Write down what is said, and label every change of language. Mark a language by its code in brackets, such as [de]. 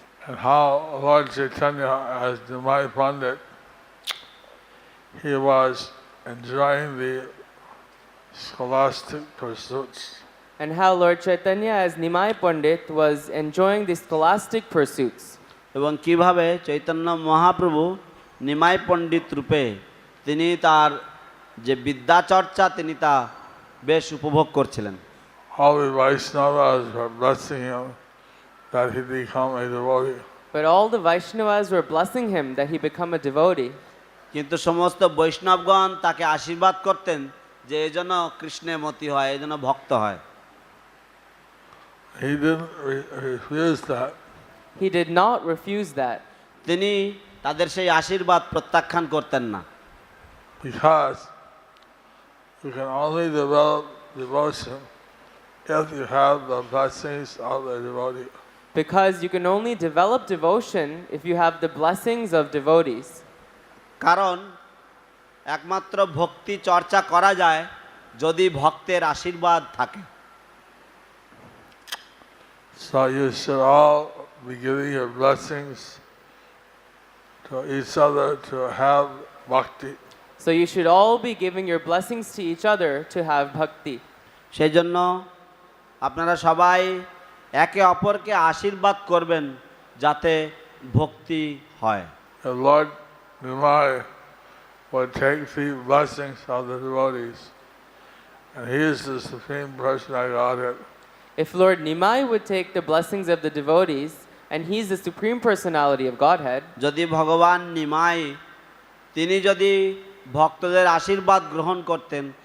[en] And how Lord Chaitanya, as Nimai Pandit, he was enjoying the scholastic pursuits. And how Lord Chaitanya as Nimai Pandit was enjoying the scholastic pursuits. [bn] এবং কিভাবে চৈতন্য মহাপ্রভু নিমাই পণ্ডিত রূপে তিনি তার যে বিদ্যা চর্চা তিনি তা বেশ উপভোগ করছিলেন। [en] All the Vaishnavas were blessing him that he become a devotee. But all the Vaishnavas were blessing him that he become a devotee. [bn] কিন্তু সমস্ত বৈষ্ণবগণ তাকে আশীর্বাদ করতেন যে এজন্য কৃষ্ণে মতি হয়, এজন্য ভক্ত হয়। [en] He didn't refuse that. He did not refuse that. [bn] তিনি তাদের সেই আশীর্বাদ প্রত্যাখ্যান করতেন না। [en] Because you can only develop devotion if you have the blessings of the devotee. Because you can only develop devotion if you have the blessings of devotees. [bn] কারণ একমাত্র ভক্তি চর্চা করা যায় যদি ভক্তের আশীর্বাদ থাকে। [en] So you should all be giving your blessings to each other to have bhakti. So you should all be giving your blessings to each other to have bhakti. [bn] সেই জন্য আপনারা সবাই একে অপরকে আশীর্বাদ করবেন যাতে ভক্তি হয়। [en] The Lord Nimai would take the blessings of the devotees, and He is the Supreme Personality of Godhead. If Lord Nimai would take the blessings of the devotees, and He's the Supreme Personality of Godhead, [bn] যদি ভগবান নিমাই তিনি যদি ভক্তদের আশীর্বাদ গ্রহণ করতেন